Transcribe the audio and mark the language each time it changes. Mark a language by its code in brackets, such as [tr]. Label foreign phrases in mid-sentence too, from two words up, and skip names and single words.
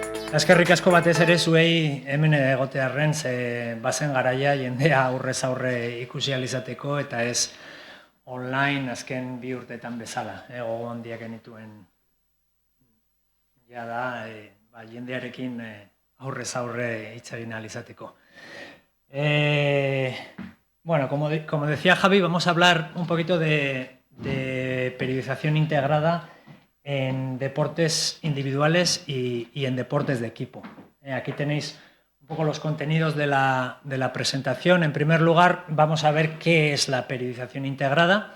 [eu] Eskerrik asko batez ere zuei hemen egotearren, ze bazen garaia jendea aurrez aurre ikusi ahal izateko eta ez online azken 2 urteetan bezala. Gogo handiak genituen ja da jendearekin aurrez aurre hitz egin ahal izateko. [es] Bueno, como decía Javi, vamos a hablar un poquito de periodización integrada en deportes individuales y en deportes de equipo. Aquí tenéis un poco los contenidos de la presentación. En primer lugar, vamos a ver qué es la periodización integrada.